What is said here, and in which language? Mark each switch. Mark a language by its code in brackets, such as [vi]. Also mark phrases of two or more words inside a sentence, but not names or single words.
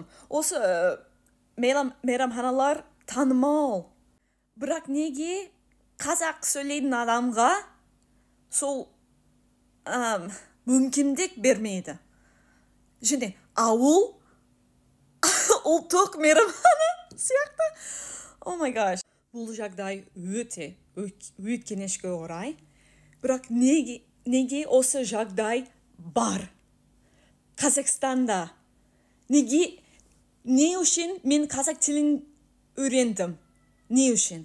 [kk] Осы мейрамханалар танымал. Бірақ неге қазақ сөйлейтін адамға сол мүмкіндік бермейді? Және ауыл ұлттық мейрамхана сияқты. [en] Oh my gosh. [kk] Бұл жағдай өкінішке орай. Бірақ неге осы жағдай бар? Қазақстанда. Не үшін мен қазақ тілін үйрендім? Не үшін?